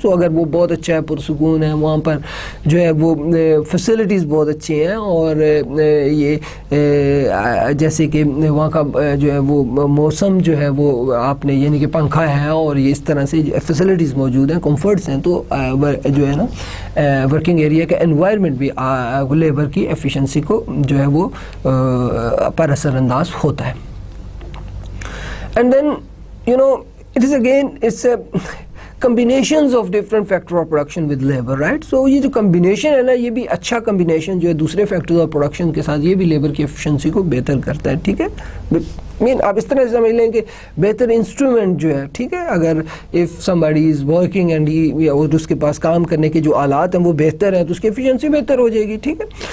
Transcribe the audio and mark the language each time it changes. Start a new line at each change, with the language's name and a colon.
Urdu: سو اگر وہ بہت اچھا ہے, پرسکون ہے, وہاں پر جو ہے وہ فیسلٹیز بہت اچھی ہیں, اور یہ جیسے کہ وہاں کا جو ہے وہ موسم جو ہے وہ آپ نے یعنی کہ پنکھا ہے اور یہ اس طرح سے فیسلٹیز موجود ہیں, کمفرٹس ہیں, تو جو ہے نا ورکنگ ایریا کا انوائرمنٹ بھی لیبر کی ایفیشنسی کو جو ہے وہ پر اثر انداز ہوتا ہے.
English: And then it is again, it's a combinations of different factor of production with labor, right.
Urdu: So یہ جو combination ہے نا, یہ بھی اچھا combination جو ہے دوسرے factors of production کے ساتھ, یہ بھی لیبر کی efficiency کو بہتر کرتا ہے, ٹھیک ہے. آپ اس طرح سے سمجھ لیں کہ بہتر انسٹرومنٹ جو ہے, ٹھیک ہے, اگر
English: if somebody is working and
Urdu: اس کے پاس کام کرنے کے جو آلات ہیں وہ بہتر ہیں, تو اس کی ایفیشنسی بہتر ہو جائے گی, ٹھیک ہے.